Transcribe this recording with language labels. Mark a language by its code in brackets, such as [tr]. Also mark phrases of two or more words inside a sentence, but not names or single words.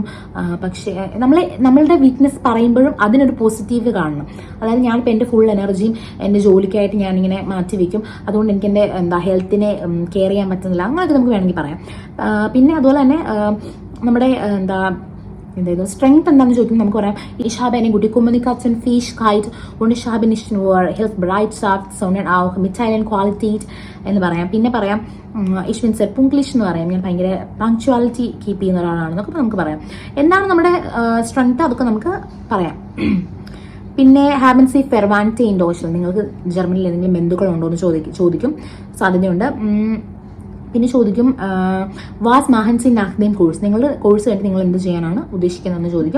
[ml] പക്ഷേ നമ്മളുടെ വീക്ക്നെസ് പറയുമ്പോഴും അതിനൊരു പോസിറ്റീവ് കാണണം. അതായത് ഞാനിപ്പോൾ എൻ്റെ [en] full energy [ml] എൻ്റെ ജോലിക്കായിട്ട് ഞാനിങ്ങനെ മാറ്റി വയ്ക്കും, അതുകൊണ്ട് എനിക്ക് എൻ്റെ [en] health care [ml] ചെയ്യാൻ പറ്റുന്നില്ല, അങ്ങനെയൊക്കെ നമുക്ക് വേണമെങ്കിൽ പറയാം. പിന്നെ അതുപോലെ തന്നെ നമ്മുടെ സ്ട്രെങ്ത് എന്താണെന്ന് ചോദിക്കുമ്പോൾ നമുക്ക് പറയാം [de] ich habe eine gute Kommunikationsfähigkeit und ich habe nicht nur Hilfsbereitschaft sondern auch Mitteilen Qualität [ml] എന്ന് പറയാം. പിന്നെ പറയാം [de] ich bin sehr pünktlich [ml] എന്ന് പറയാം, ഞാൻ ഭയങ്കര [en] punctuality keep [ml] ചെയ്യുന്ന ഒരാളാണെന്നൊക്കെ നമുക്ക് പറയാം. എന്താണ് നമ്മുടെ സ്ട്രെങ്ത് അതൊക്കെ നമുക്ക് പറയാം. പിന്നെ [de] Haben Sie Verwandte in Deutschland, [ml] നിങ്ങൾക്ക് ജർമ്മനിയിൽ ഏതെങ്കിലും ബന്ധുക്കളുണ്ടോ എന്ന് ചോദിക്കും, സാധ്യതയുണ്ട്. പിന്നെ ചോദിക്കും [de] Was machen Sie nach dem Kurs, [ml] നിങ്ങളുടെ കോഴ്സ് കഴിഞ്ഞിട്ട് നിങ്ങൾ എന്ത് ചെയ്യാനാണ് ഉദ്ദേശിക്കുന്നതെന്ന് ചോദിക്കും.